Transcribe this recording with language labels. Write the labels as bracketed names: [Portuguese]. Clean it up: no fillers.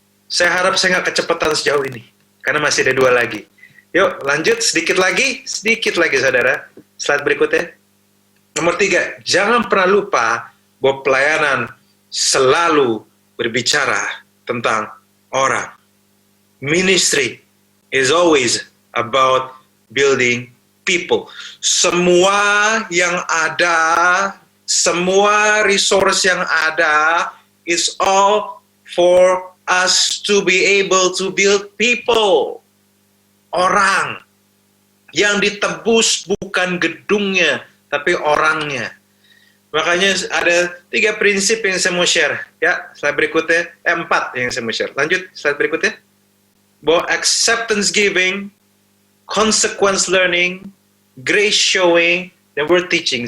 [Indonesian] Saya harap saya nggak kecepatan sejauh ini. Karena masih ada 2 lagi. Yuk lanjut sedikit lagi saudara. Slide berikutnya. Nomor 3, jangan pernah lupa bahwa pelayanan selalu berbicara tentang orang. [English] Ministry is always about building people. [Indonesian] Semua yang ada, semua [English] resource [Indonesian] yang ada, [English] is all for us to be able to build people. [Indonesian] Orang. Yang ditebus bukan gedungnya, tapi orangnya. Makanya ada 3 prinsip yang saya mau share. Ya, slide berikutnya. 4 yang saya mau share. Lanjut, slide berikutnya. Bahwa [English] acceptance giving, consequence learning, grace showing, [Indonesian] dan [English] word teaching.